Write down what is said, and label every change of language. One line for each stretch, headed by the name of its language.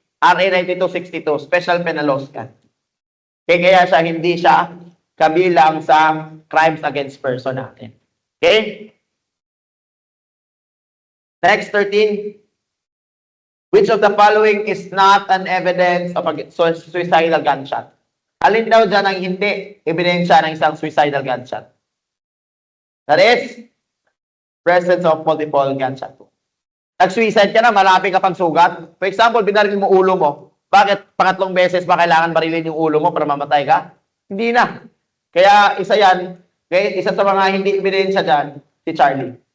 Filipino: RA 9262. Special Penal Laws yan. Kaya hindi siya kabilang sa crimes against person natin. Okay?
English: Next, 13. Which of the following is not an evidence of a suicidal gunshot?
Filipino: Alin daw dyan ang hindi ebidensya ng isang suicidal gunshot?
English: That is, presence of multiple gunshot wound.
Filipino: Nag-suicide ka na, malapit ka pang sugat. For example, binaril mo ulo mo. Bakit pangatlong beses ba kailangan barilin yung ulo mo para mamatay ka? Hindi na. Kaya isa yan, okay, isa sa mga hindi ebidensya dyan, si Charlie.